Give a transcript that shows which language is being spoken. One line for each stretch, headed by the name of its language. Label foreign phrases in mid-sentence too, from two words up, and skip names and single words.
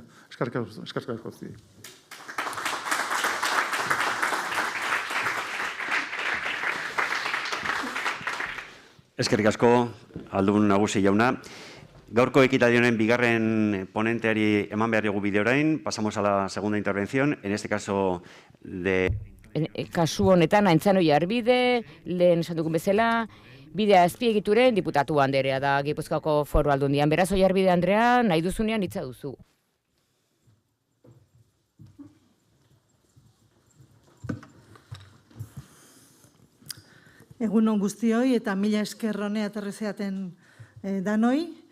Basque: Eskerrik asko guztioi. Eskerrik asko, Aldun Nagusi jauna. Gaurko ekitaldionen bigarren ponenteari eman behar dugu bide orain.
Spanish: Pasamos a la segunda intervención, en este caso de...
Basque: Kasu honetan, Aintzano Jarbide, lehen esan dugun bezala, bidea azpiegituren diputatu Anderea da Gipuzkoako Foru Aldundian. Beraz, Jarbide Andrea, nahi duzunean hitza duzu. Egunon guztioi eta mila esker honea aterrezeaten danoi.